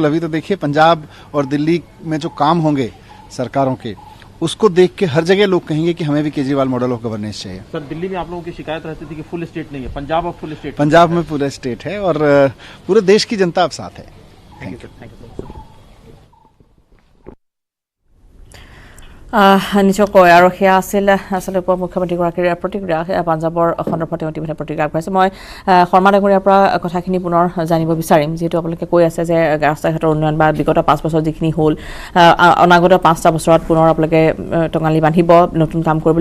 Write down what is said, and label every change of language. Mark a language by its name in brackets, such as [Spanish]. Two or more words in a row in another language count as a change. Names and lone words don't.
[Hindi] अभी तो देखिए पंजाब और दिल्ली में जो काम होंगे सरकारों के, उसको देख के हर जगह लोग कहेंगे कि हमें भी केजरीवाल [English] model of governance [Hindi] चाहिए। सर दिल्ली में आप लोगों की शिकायत रहती थी कि [English] full state [Hindi] नहीं है, पंजाब अब [English] full state. [Hindi] पंजाब में पूरा स्टेट है और पूरे देश की जनता अब साथ है। [English] thank you sir. [Assamese] নিশ্চয়কৈ আৰু সেয়া আছিল আচলতে উপ মুখ্যমন্ত্ৰীগৰাকীৰ প্ৰতিক্ৰিয়া। পাঞ্জাৱৰ সন্দৰ্ভত তেওঁ ইতিমধ্যে প্ৰতিক্ৰিয়া আগবঢ়াইছে। মই শৰ্মা ডাঙৰীয়াৰ পৰা কথাখিনি পুনৰ জানিব বিচাৰিম, যিহেতু আপোনালোকে কৈ আছে যে ৰাস্তা ঘাটৰ উন্নয়ন বা বিগত 5 বছৰ যিখিনি হ'ল, অনাগত 5টা বছৰত পুনৰ আপোনালোকে টঙালি বান্ধিব, নতুন কাম কৰিবলৈ।